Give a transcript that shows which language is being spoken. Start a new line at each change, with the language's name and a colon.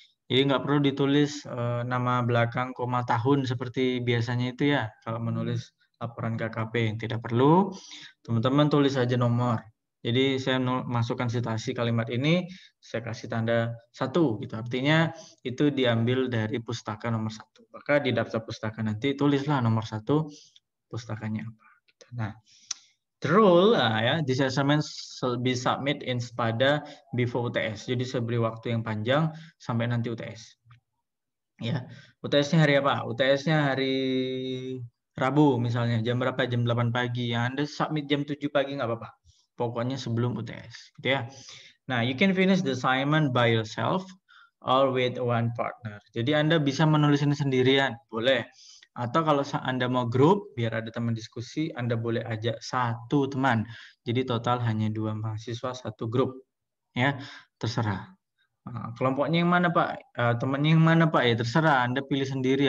Indonesian: Jadi nggak perlu ditulis nama belakang, koma tahun seperti biasanya itu ya. Kalau menulis laporan KKP yang tidak perlu, teman-teman tulis saja nomor. Jadi saya masukkan citasi kalimat ini, saya kasih tanda 1 gitu. Artinya itu diambil dari pustaka nomor 1. Maka di daftar pustaka nanti tulislah nomor 1 pustakanya apa.
English: Nah, the rule ya, this assignment shall be submit in SPADA before UTS.
Indonesian: Jadi saya beri waktu yang panjang sampai nanti UTS. Ya, UTS-nya hari apa? UTS-nya hari Rabu misalnya, jam berapa? Jam 8 pagi. Yang Anda submit jam 7 pagi nggak apa-apa. Pokoknya sebelum UTS, gitu ya.
English: Nah, you can finish the assignment by yourself or with one partner.
Indonesian: Jadi Anda bisa menulis ini sendirian, boleh. Atau kalau Anda mau grup, biar ada teman diskusi, Anda boleh ajak 1 teman. Jadi total hanya 2 mahasiswa, 1 grup. Ya, terserah. Kelompoknya yang mana Pak? Temannya yang mana Pak? Ya terserah, Anda pilih sendiri.